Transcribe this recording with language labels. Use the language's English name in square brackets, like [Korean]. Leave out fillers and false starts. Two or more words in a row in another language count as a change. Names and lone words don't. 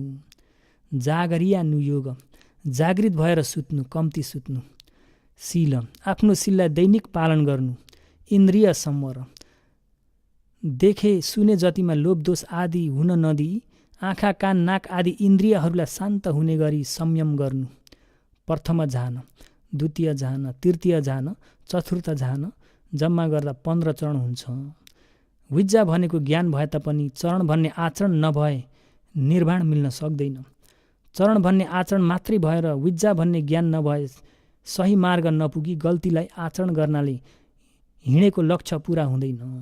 [Nepali] जागरिया नुयोग, जागृत भएर सुत्नु, कम्ती सुत्नु। शील, आफ्नो शीललाई दैनिक पालन गर्नु। इन्द्रिय संवर, देखे सुने जतिमा लोभ दोष आदि हुन नदिई आँखा कान नाक आदि इन्द्रियहरूलाई शान्त हुने गरी संयम गर्नु। प्रथम झान, द्वितीय झान, तृतीय झान, चतुर्थ झान जम्मा गर्दा 15 चरण हुन्छ। विद्या भनेको ज्ञान भए तापनि चरण भन्ने आचरण नभए निर्वाण मिल्न सक्दैन। चरण भन्ने आचरण मात्रै भएर विद्या भन्ने ज्ञान नभए सही मार्ग नपुगी गल्तीलाई आचरण गर्नाले हिँडेको लक्ष्य पुरा हुँदैन।